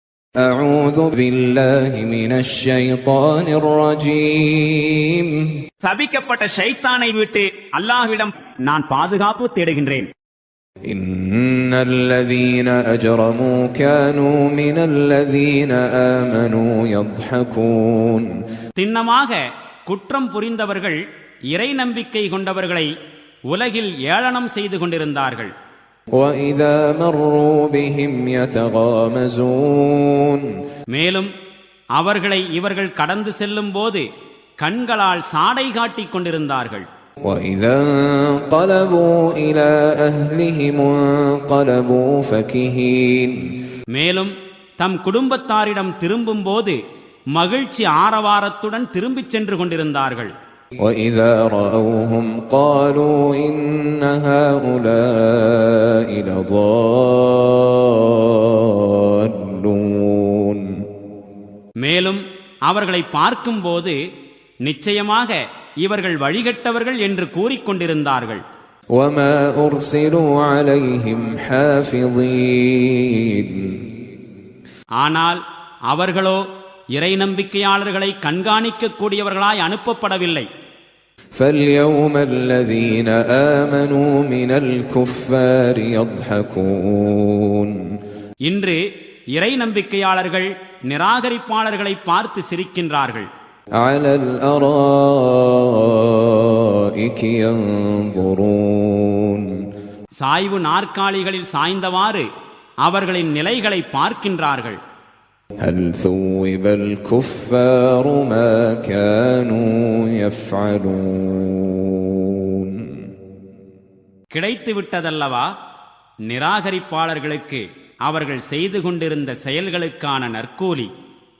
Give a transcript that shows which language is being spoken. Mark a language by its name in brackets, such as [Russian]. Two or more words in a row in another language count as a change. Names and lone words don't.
[Arabic] أعوذ بالله من الشيطان الرجيم [Tamil] சபிக்கப்பட்ட ஷைத்தானை விட்டு அல்லாஹ்விடம் நான் பாதுகாப்பு தேடுகின்றேன். [Arabic] إن الذين أجرموا كانوا من الذين آمنوا يضحكون [Tamil] திண்ணமாக குற்றம் புரிந்தவர்கள் இறை நம்பிக்கை கொண்டவர்களை உலகில் ஏளனம் செய்து கொண்டிருந்தார்கள். [Arabic] وَإِذَا مَرُّوا بِهِمْ يَتَغَامَزُونَ [Tamil] மேலும் அவர்களை இவர்கள் கடந்து செல்லும் போது கண்களால் சாடை காட்டிக் கொண்டிருந்தார்கள். [Arabic] وَإِذَا انقَلَبُوا إِلَى أَهْلِهِمْ انقَلَبُوا فَكِهِينَ [Tamil] மேலும் தம் குடும்பத்தாரிடம் திரும்பும் போது மகிழ்ச்சி ஆரவாரத்துடன் திரும்பிச் சென்று கொண்டிருந்தார்கள். [Arabic] وَإِذَا رَأَوْهُمْ قَالُوا إِنَّ هَؤُلَاءِ لَضَالُّونَ [Tamil] மேலும் அவர்களை பார்க்கும்போது நிச்சயமாக இவர்கள் வழிகட்டவர்கள் என்று கூறிக்கொண்டிருந்தார்கள். [Arabic] وَمَا أُرْسِلُوا عَلَيْهِمْ حَافِظِينَ [Tamil] ஆனால் அவர்களோ இறை நம்பிக்கையாளர்களை கண்காணிக்க கூடியவர்களாய் அனுப்பப்படவில்லை. [Arabic] فَالْيَوْمَ الَّذِينَ آمَنُوا مِنَ الْكُفَّارِ يَضْحَكُونَ [Tamil] இன்று இறை நம்பிக்கையாளர்கள் நிராகரிப்பாளர்களை பார்த்து சிரிக்கின்றார்கள். [Arabic] عَلَى الْأَرَائِكِ يَنظُرُونَ [Tamil] சாய்வு நாற்காலிகளில் சாய்ந்தவாறு அவர்களின் நிலைகளை பார்க்கின்றார்கள். [Arabic] هل ثوب الكفار ما كانوا يفعلون [Tamil] கிடைத்து விட்டதல்லவா நிராகரிப்பாளர்களுக்கு அவர்கள் செய்து கொண்டிருந்த செயல்களுக்கான நற்கூலி.